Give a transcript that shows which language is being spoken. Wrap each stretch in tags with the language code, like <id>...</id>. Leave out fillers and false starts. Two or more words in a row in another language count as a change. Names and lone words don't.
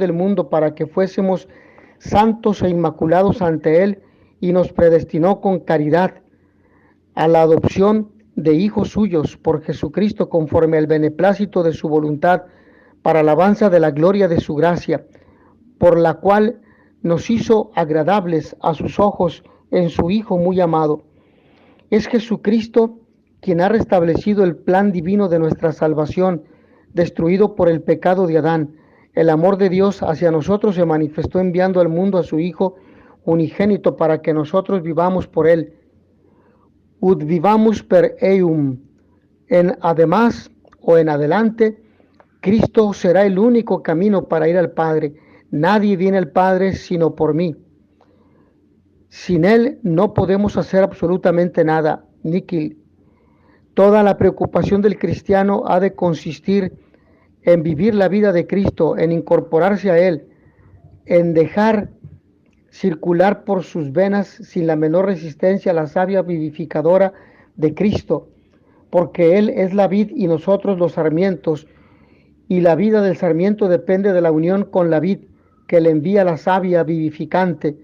<es>del mundo para que fuésemos santos e inmaculados ante Él, y nos predestinó con caridad a la adopción de hijos suyos por Jesucristo, conforme al beneplácito de su voluntad, para alabanza de la gloria de su gracia, por la cual nos hizo agradables a sus ojos en su Hijo muy amado. Es Jesucristo quien ha restablecido el plan divino de nuestra salvación, destruido por el pecado de Adán. El amor de Dios hacia nosotros se manifestó enviando al mundo a su Hijo unigénito para que nosotros vivamos por Él.</es> <la>Ut vivamus per eum.</la> <es>Además o en adelante, Cristo será el único camino para ir al Padre. Nadie viene al Padre sino por mí. Sin Él no podemos hacer absolutamente nada. Níquil. Toda la preocupación del cristiano ha de consistir en vivir la vida de Cristo, en incorporarse a Él, en dejar circular por sus venas sin la menor resistencia la savia vivificadora de Cristo, porque Él es la vid y nosotros los sarmientos, y la vida del sarmiento depende de la unión con la vid que le envía la savia vivificante.</es>